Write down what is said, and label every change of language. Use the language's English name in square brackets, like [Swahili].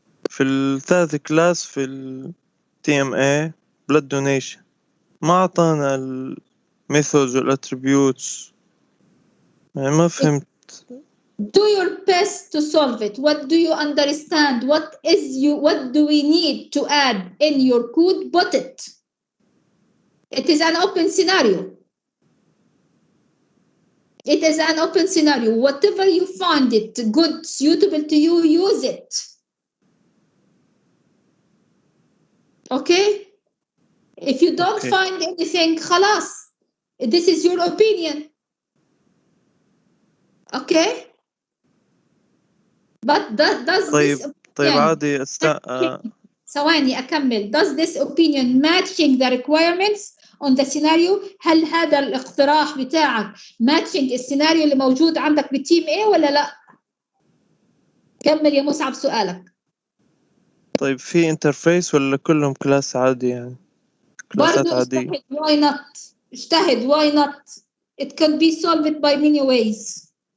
[Arabic] في الثالث كلاس في ال TMA blood donation ما أعطانا ال methods وال attributes، يعني ما فهمت. [English] Do your best to solve it. What do you understand? What do we need to add in your code? Put it. It is an open scenario. It is an open scenario. Whatever you find it good, suitable to you, use it. Okay? If you don't find anything, خلاص. This is your opinion. Okay? But does this [Arabic] عادي ثواني أكمل. [English] Does this opinion matching the requirements on the scenario؟ [Arabic] هل هذا الاقتراح بتاعك matching السيناريو اللي موجود عندك بالتيم A ولا لا؟ كمل يا مصعب سؤالك. طيب في انترفيس ولا كلهم كلاس عادي يعني؟ كلاسات عادية. اجتهد. [English] Why not؟ اجتهد. Why not؟ It can be solved by many ways.